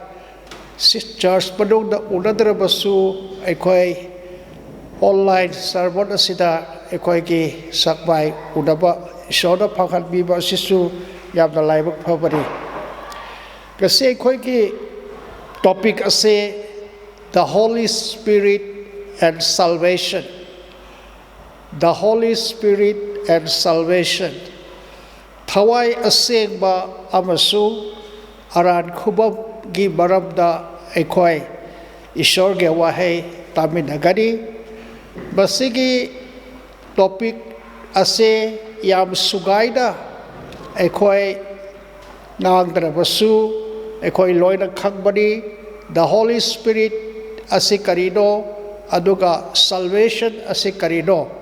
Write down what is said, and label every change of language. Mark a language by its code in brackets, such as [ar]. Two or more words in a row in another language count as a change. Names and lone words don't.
[mni] ꯆꯔꯆ ꯃꯅꯨꯡꯗ ꯎꯅꯗ꯭ꯔꯕꯁꯨ ꯑꯩꯈꯣꯏ [en] online sermon [mni] ꯑꯁꯤꯗ ꯑꯩꯈꯣꯏꯒꯤ ꯁꯛꯃꯥꯏ ꯎꯅꯕ ꯏꯁꯣꯔꯅ ꯐꯪꯍꯟꯕꯤꯕ ꯑꯁꯤꯁꯨ ꯌꯥꯝꯅ ꯂꯥꯏꯕꯛ ꯐꯕꯅꯤ ꯉꯁꯤ ꯑꯩꯈꯣꯏꯒꯤ ꯇꯣꯄꯤꯛ ꯑꯁꯤ [en] The Holy Spirit and Salvation. The Holy Spirit and Salvation. [mni] ꯊꯋꯥꯏ ꯑꯁꯦꯡꯕ ꯑꯃꯁꯨꯡ ꯑꯔꯥꯟ ꯈꯨꯕꯝꯒꯤ ꯃꯔꯝꯗ ꯑꯩꯈꯣꯏ ꯏꯁꯣꯔꯒꯤ ꯋꯥꯍꯩ ꯇꯥꯃꯤꯟꯅꯒꯅꯤ ꯃꯁꯤꯒꯤ ꯇꯣꯄꯤꯛ ꯑꯁꯤ ꯌꯥꯝ ꯁꯨꯒꯥꯏꯅ ꯑꯩꯈꯣꯏ ꯉꯥꯡꯗ꯭ꯔꯕꯁꯨ ꯑꯩꯈꯣꯏ ꯂꯣꯏꯅ ꯈꯪꯕꯅꯤ [en] The Holy Spirit [mni] asi karino aduga salvation asi karino